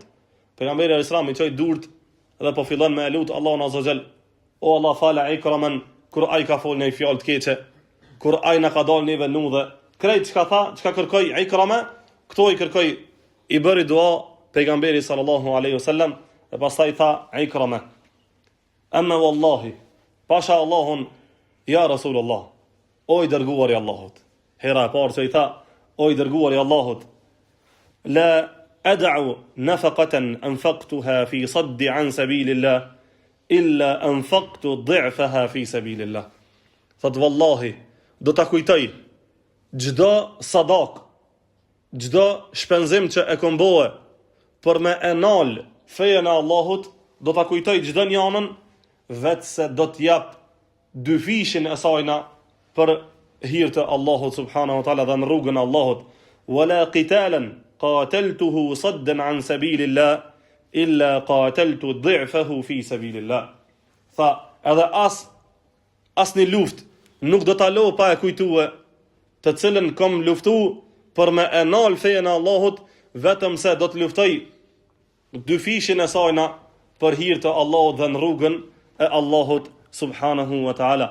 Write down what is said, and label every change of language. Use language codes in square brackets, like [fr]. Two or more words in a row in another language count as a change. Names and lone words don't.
[sq] Pejgamberi [ar] عليه السلام [sq] i çoi durt dhe po fillon me lut Allahun [ar] عز وجل, [sq] o Allah fala Ikraman kur ai ka folë në fjalë të keqe, kur ai na ka dalë neve nudhe, krejt çka tha, çka kërkoi Ikrama, këto i kërkoi, i bëri dua pejgamberi [ar] صلى الله عليه وسلم, [sq] dhe pastaj tha Ikrama, [ar] أما والله, [sq] pasha Allahun, [ar] يا رسول الله, [sq] o i dërguari i Allahut. Hera e parë që i tha, o i dërguari i Allahut, [ar] لا أدع نفقة أنفقتها في صد عن سبيل الله إلا أنفقت ضعفها في سبيل الله. [sq] Thot wallahi, do ta kujtoj çdo sadak, çdo shpenzim që e kom bëu për me enal fejen e Allahut, do ta kujtoj çdo njanën, vetë se do t'jap dy fishin e sajna për hir të Allahut [ar] سبحانه وتعالى [sq] dhe në rrugën e Allahut. [ar] ولا قتالا قاتلته صدا عن سبيل الله إلا قاتلت ضعفه في سبيل الله. [sq] Tha, edhe asnjë luftë nuk do ta lë pa e kujtue të cilën kom luftu për me enal fejen e Allahut, vetëm se do të luftoj dy fishin e sajna për hir të Allahut dhe në rrugën e Allahut [ar] سبحانه وتعالى.